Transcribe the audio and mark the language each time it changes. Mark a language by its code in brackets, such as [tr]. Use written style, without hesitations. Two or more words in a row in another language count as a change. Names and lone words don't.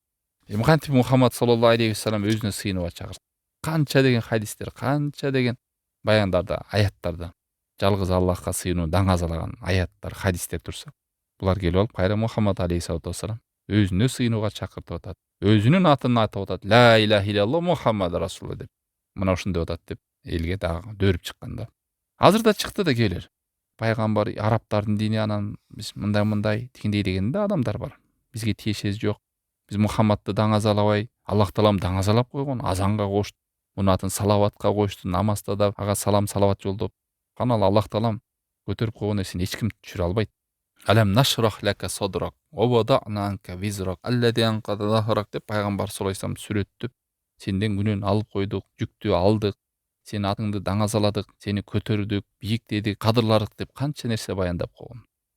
[ky] Кантип Мухаммад [ar] صلى الله عليه وسلم [ky] өзүнө сыйынууга чакырды. Канча деген хадистер, канча деген баяндарда, аяттарда жалгыз Аллахка сыйынуу даңазалаган аяттар, хадистер турса, булар келип алып кайра Мухаммад [ar] عليه الصلاة والسلام [ky] өзүнө сыйынууга чакыртып атат. Өзүнүн атын атап атат. [ar] لا إله إلا الله محمد رسول الله деп. [ky] Мына ушуну деп атат деп элге дагы дөөрүп чыккан да. Азыр да чыкты да келер. Пайгамбар арабтардын дини, анан биз мындай тигиндей деген да адамдар бар. Бизге тиешеси жок. Биз Мухаммадты даңазалабай, Аллах таалам даңазалап койгон, азанга кошту, мунун атын салаватка кошту, намазда да ага салам салават жолдоп. Канал Аллах таалам көтөрүп койгон нерсени эч ким түшүрө албайт. [ar] ألم نشرح لك صدرك ووضعنا عنك وزرك الذي أنقض ظهرك [ky] деп пайгамбар [ar] صلى الله عليه وسلم [ky] сүрөттөп, сенден күнөөнү алып койдук, жүктү алдык, сенин атыңды даңазаладык, сени көтөрдүк, бийиктедик, кадырладык деп канча нерсе баяндап койгон.